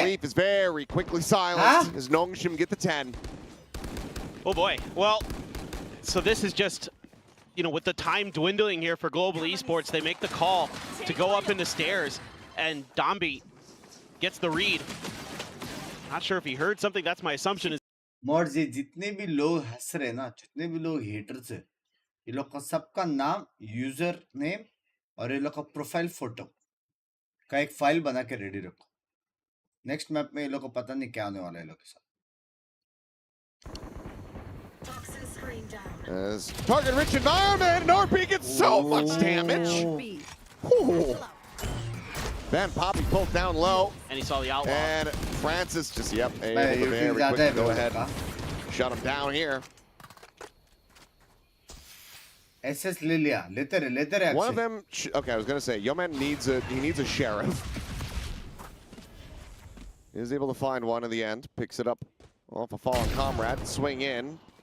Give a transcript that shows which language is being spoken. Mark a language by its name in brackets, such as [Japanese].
[English] belief is very quickly silenced as Nongshim get the 10. Oh boy. Well, so this is just, you know, with the time dwindling here for Global Esports, they make the call to go up in the stairs, and Dombey gets the read. Not sure if he heard something. That's my assumption. [Hindi] Morse ये जितने भी लोग हंस रहे ना, जितने भी लोग हेटर्स है, ये लोग का सबका नाम, यूजर नेम और ये लोग का प्रोफाइल फोटो का एक फाइल बना के रेडी रखो. नेक्स्ट मैप में ये लोग को पता नहीं क्या होने वाला है ये लोग के साथ. [English] As target rich environment, Norby gets so much damage. Ooh. Then Poppy pulled down low. And he saw the outlaw. And Francis just, able to very quickly go ahead and shut him down here. [Hindi] SS ले लिया, लेते रहे. [English] One of them, okay, I was going to say, Yeoman needs a sheriff. He is able to find one in the end. Picks it up off a fallen comrade. Swing in.